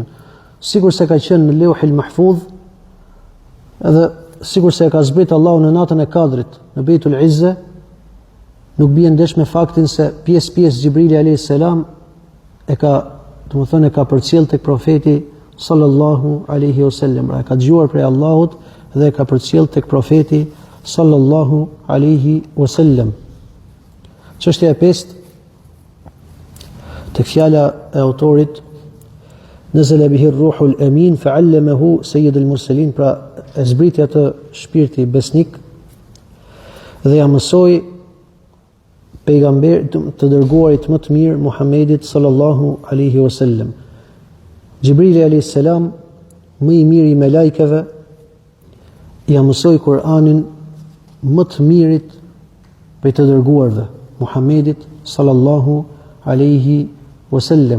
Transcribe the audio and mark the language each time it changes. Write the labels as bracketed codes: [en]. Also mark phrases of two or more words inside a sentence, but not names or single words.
[sq] Sikur se ka qenë në Lauhul Mahfuz, edhe sikur se e ka zbrit Allahu në natën e Kadrit, në Beitul Izza, nuk bie ndesh me faktin se pjesë Xhibrili [ar] عليه السلام [sq] e ka, domethënë e ka përcjell tek profeti [ar] صلى الله عليه وسلم, [sq] e ka dëgjuar prej Allahut dhe e ka përcjell tek profeti [ar] صلى الله عليه وسلم. [sq] Çështja e pestë tek fjala e autorit [ar] نزل به الروح الأمين فعلمه سيد المرسلين, [sq] pra e zbriti atë shpirti besnik dhe ja mësoi pejgamber të dërguarit më të mirë Muhammedit [ar] صلى الله عليه وسلم. [sq] Xhibrili [ar] عليه السلام, [sq] më i miri i melajkeve, ja mësoi Kur'anin më të mirit prej të dërguarve, Muhammedit [ar] صلى الله عليه وسلم.